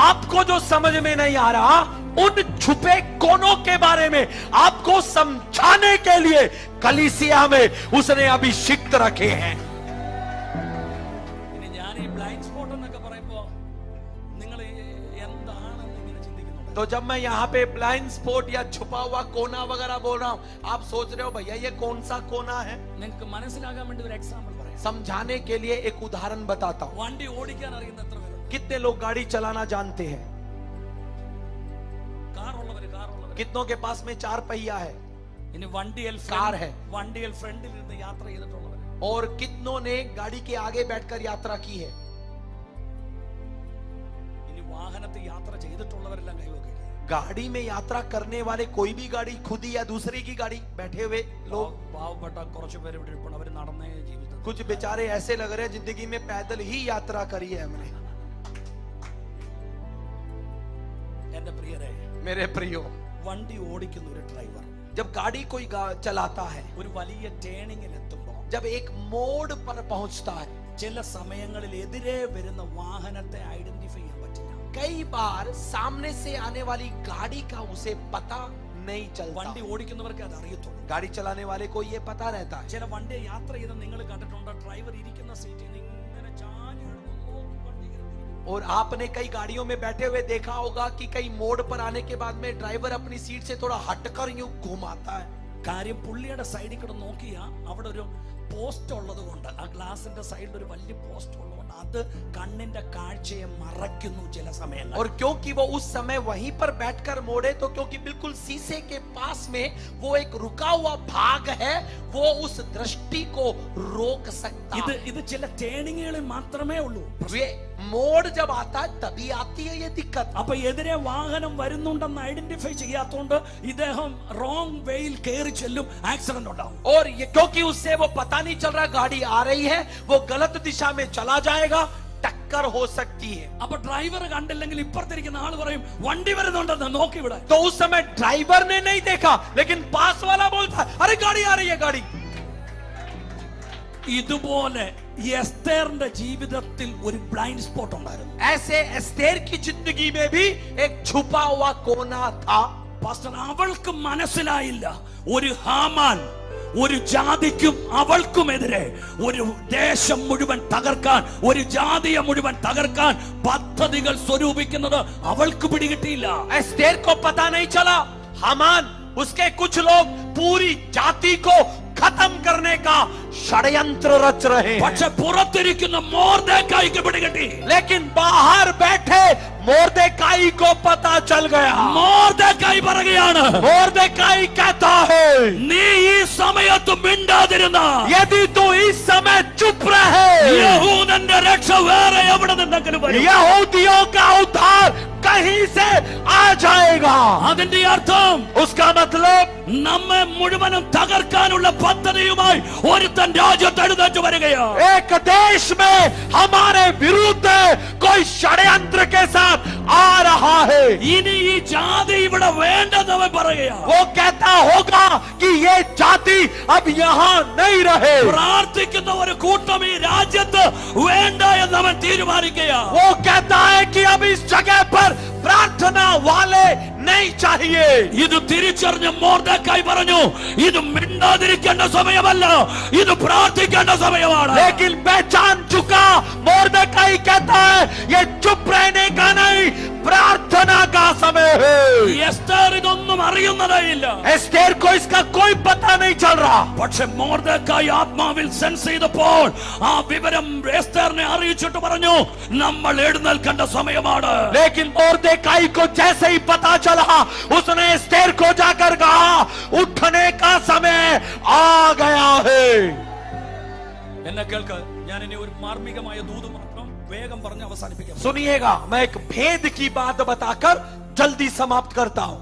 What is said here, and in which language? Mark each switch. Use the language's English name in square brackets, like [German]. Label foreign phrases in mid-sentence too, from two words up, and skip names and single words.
[Hindi] आपको जो समझ में नहीं आ रहा, उन छुपे कोनों के बारे में आपको समझाने के लिए कलीसिया में उसने अभिषिक्त रखे हैं। [Malayalam] ഇനി ഞാൻ ഈ [English] blind spot [Malayalam] എന്നൊക്കെ പറയുമ്പോ നിങ്ങൾ എന്താണെന്ന് ഇങ്ങനെ ചിന്തിക്കുന്നുണ്ട്. [Hindi] तो जब मैं यहाँ पे [English] blind spot [Hindi] या छुपा हुआ कोना वगैरह बोल रहा हूँ, आप सोच रहे हो भैया ये कौन सा कोना है? [Malayalam] നിങ്ങൾക്ക് മനസ്സിലാകാൻ വേണ്ടി ഒരു എക്സാമ്പിൾ പറയാം. [Hindi] समझाने के लिए एक उदाहरण बताता हूँ। [Malayalam] വണ്ടി ഓടിക്കാൻ അറിയുന്ന എത്ര പേരുണ്ട്? [Hindi] कितने लोग गाड़ी चलाना जानते हैं? [Malayalam] കാർ ഉള്ളവര്. [Hindi] कितनों के पास में 4 पहिया है [Malayalam] ഇനി വണ്ടിയിൽ [Hindi] कार है, [Malayalam] വണ്ടിയിൽ ഫ്രണ്ടിൽ ഇരുന്ന് യാത്ര ചെയ്തിട്ടുള്ളവര്. [Hindi] और कितनों ने गाड़ी के आगे बैठकर यात्रा की है? [Malayalam] ഇനി വാഹനത്തിൽ യാത്ര ചെയ്തിട്ടുള്ളവരെല്ലാം കൈവക്കുക. [Hindi] गाड़ी में यात्रा करने वाले, कोई भी गाड़ी, खुद ही या दूसरे की गाड़ी बैठे हुए लोग। [Malayalam] പാവപ്പെട്ട കുറച്ചു പേര് ഇവിടെ ഇരിപ്പുണ്ട്. അവര് നടന്നേ ജീവിതം. [Hindi] कुछ बेचारे ऐसे लग रहे हैं जिंदगी में पैदल ही यात्रा करी है हमने। [Malayalam] എന്റെ പ്രിയരെ, [Hindi] मेरे प्रियो, [Malayalam] വണ്ടി ഓടിക്കുന്ന ഒരു ഡ്രൈവർ [Hindi] जब गाड़ी कोई चलाता है, [Malayalam] ഒരു വലിയ ടേണിങ്ങിൽ എത്തുമ്പോൾ [Hindi] जब एक मोड़ पर पहुंचता है, [Malayalam] ചില സമയങ്ങളിൽ എതിരെ വരുന്ന വാഹനത്തെ ഐഡന്റിഫൈ ചെയ്യാൻ പറ്റില്ല. [Hindi] कई बार सामने से आने वाली गाड़ी का उसे पता नहीं चलता। [Malayalam] വണ്ടി ഓടിക്കുന്നവർക്ക് അത് അറിയത്തുള്ളൂ. [Hindi] गाड़ी चलाने वाले को ये पता रहता है। [Malayalam] ചില വണ്ടി യാത്ര ചെയ്ത് നിങ്ങൾ കണ്ടിട്ടുണ്ട്, ഡ്രൈവർ ഇരിക്കുന്ന സീറ്റിൽ നിന്ന് ഇങ്ങനെ ചാഞ്ഞ് കിടന്ന് നോക്കി വണ്ടി ഇങ്ങനെ തിരിക്കും. [Hindi] और आपने कई गाड़ियों में बैठे हुए देखा होगा कि कई मोड़ पर आने के बाद में ड्राइवर अपनी सीट से थोड़ा हटकर यूं घुमाता है। [Malayalam] കാര്യം പുള്ളിയുടെ സൈഡിൽ കൂടെ നോക്കിയാ അവിടെ ഒരു പോസ്റ്റ് ഉള്ളത് കൊണ്ട്, ആ ഗ്ലാസിന്റെ സൈഡിൽ ഒരു വലിയ പോസ്റ്റ് ഉള്ളതുകൊണ്ട് അത് കണ്ണിന്റെ കാഴ്ചയെ മറയ്ക്കുന്നു ചില സമയങ്ങൾ. [Hindi] और क्योंकि वो उस समय वहीं पर बैठकर मोड़े, तो क्योंकि बिल्कुल शीशे के पास में वो एक रुका हुआ भाग है, वो उस दृष्टि को रोक सकता है। [Malayalam] ഇത് ചില ടേണിങ്ങുകളിൽ മാത്രമേ ഉള്ളൂ. [Hindi] वे मोड़ जब आता है तभी आती है ये दिक्कत। [Malayalam] അപ്പൊ എതിരെ വാഹനം വരുന്നുണ്ടെന്ന് ഐഡന്റിഫൈ ചെയ്യാത്തോണ്ട് ഇദ്ദേഹം റോങ് വേയിൽ കയറി ചെല്ലും, ആക്സിഡന്റ് ഉണ്ടാവും. [Hindi] और ये क्योंकि उससे वो पता नहीं चल रहा गाड़ी आ रही है, वो गलत दिशा में चला जाएगा, टक्कर हो सकती है। [Malayalam] അപ്പൊ ഡ്രൈവർ കണ്ടില്ലെങ്കിൽ ഇപ്പുറത്തിരിക്കുന്ന ആള് പറയും വണ്ടി വരുന്നുണ്ടെന്ന് നോക്കി ഇവിടെ. [Hindi] तो उस समय ड्राइवर ने नहीं देखा, लेकिन पास वाला बोलता है अरे गाड़ी आ रही है गाड़ी। [Malayalam] ഇതുപോലെ എസ്തേറിന്റെ ജീവിതത്തിൽ ഒരു [English] blind spot [Malayalam] ഉണ്ടായിരുന്നു. [Hindi] ऐसे एस्तेर की जिंदगी में भी एक छुपा हुआ कोना था। [Malayalam] പാസ്റ്റർ, അവൾക്ക് മനസ്സിലായില്ല ഒരു ഹാമാൻ ഒരു ജാതിക്കും അവൾക്കുമെതിരെ ഒരു ദേശം മുഴുവൻ തകർക്കാൻ, ഒരു ജാതിയെ മുഴുവൻ തകർക്കാൻ പദ്ധതികൾ സ്വരൂപിക്കുന്നത് അവൾക്ക് പിടികിട്ടിയില്ല. [Hindi] एस्तेर को पता नहीं चला, हामान उसके कुछ लोग पूरी जाति को खत्म करने का षड्यंत्र रच रहे हैं। [Malayalam] പക്ഷെ പുറത്തിരിക്കുന്ന മോർദെഖായിക്ക് പിടികിട്ടി. [Hindi] लेकिन बाहर बैठे मोर्देकाई को पता चल गया। [Malayalam] മോർദെഖായി പറയുകയാണ്, [Hindi] मोर्देकाई कहता है [Malayalam] നീ ഈ സമയത്ത് മിണ്ടാതിരുന്ന [Hindi] यदि तू इस समय चुप रहे, [Malayalam] യഹൂദന്റെ രക്ഷ വേറെ എവിടെ നിന്നെങ്കിലും വരും. [Hindi] यहूदियों का उद्धार कहीं से आ जाएगा। [Malayalam] അതിന്റെ അർത്ഥം [Hindi] उसका मतलब [Malayalam] നമ്മെ മുഴുവനും തകർക്കാനുള്ള പദ്ധതിയുമായി ഒരുത്തൻ രാജ്യത്ത് എഴുന്നേറ്റ് വരികയാണ്. [Hindi] एक देश में हमारे विरुद्ध कोई षड्यंत्र के साथ आ रहा है। [Malayalam] ഇനി ഈ ജാതി ഇവിടെ വേണ്ടെന്ന് അവൻ പറയുകയാണ്. [Hindi] वो कहता होगा कि ये जाति अब यहाँ नहीं रहे। [Malayalam] പ്രാർത്ഥിക്കുന്ന ഒരു കൂട്ടം ഈ രാജ്യത്ത് വേണ്ട എന്ന് അവൻ തീരുമാനിക്കുകയാണ്. [Hindi] वो कहता है कि अब इस जगह पर प्रार्थना वाले नहीं चाहिए। [Malayalam] ഇത് തിരിച്ചറിഞ്ഞ മൊർദെഖായി പറഞ്ഞു, ഇത് മിണ്ടാതിരിക്കേണ്ട സമയമല്ല, ഇത് പ്രാർത്ഥിക്കേണ്ട സമയമാണ്. [Hindi] लेकिन पहचान चुका, मोर्दकाई कहता है ये चुप रहने का नहीं, प्रार्थना का समय है। [Malayalam] എസ്തേർ ഇതൊന്നും അറിയുന്നതേയില്ല. [Hindi] एस्तेर को इसका कोई पता नहीं चल रहा, [Malayalam] പക്ഷെ മൊർദെഖായി ആത്മാവിൽ സെൻസ് ചെയ്തപ്പോൾ ആ വിവരം എസ്തേറിനെ അറിയിച്ചിട്ട് പറഞ്ഞു, നമ്മൾ എഴുന്നേൽക്കേണ്ട സമയമാണ്. [Hindi] लेकिन मोर्दकाई को जैसे ही पता चला, उसने एस्तेर को जाकर कहा उठने का समय आ गया है। [Malayalam] എന്നെ കേൾക്ക്, ഞാൻ ഇനി ഒരു മാർമികമായ ദൂത് മാത്രം വേഗം പറഞ്ഞ് അവസാനിപ്പിക്കാം. [Hindi] सुनिएगा, मैं एक भेद की बात बताकर जल्दी समाप्त करता हूं।